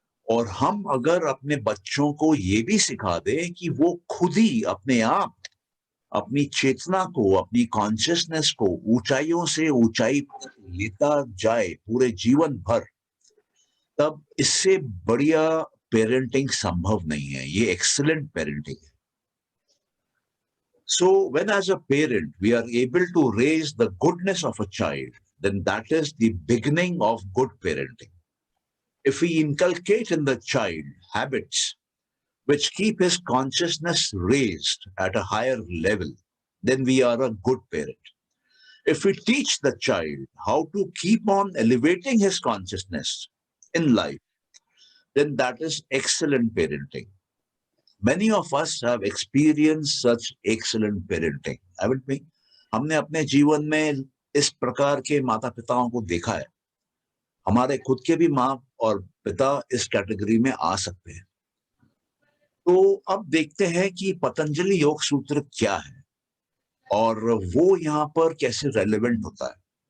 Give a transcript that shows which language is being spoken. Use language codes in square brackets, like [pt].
[hi] और हम अगर अपने बच्चों को ये भी सिखा दें कि वो खुद ही अपने आप अपनी चेतना को, अपनी कॉन्शियसनेस को ऊंचाइयों से ऊंचाई पर लेता जाए पूरे जीवन भर, तब इससे बढ़िया पेरेंटिंग संभव नहीं है। ये एक्सीलेंट पेरेंटिंग है। [en] So, when as a parent we are able to raise the goodness of a child, then that is the beginning of good parenting. If we inculcate in the child habits which keep his consciousness raised at a higher level, then we are a good parent. If we teach the child how to keep on elevating his consciousness in life, then that is excellent parenting. Many of us have experienced such excellent parenting, haven't we? [hi] हमने अपने जीवन में इस प्रकार के माता-पिताओं को देखा है। हमारे खुद के भी माँ और पिता इस कैटेगरी में आ सकते हैं। तो अब देखते हैं कि पतंजलि योग सूत्र क्या है और वो यहाँ पर कैसे रेलेवेंट होता है।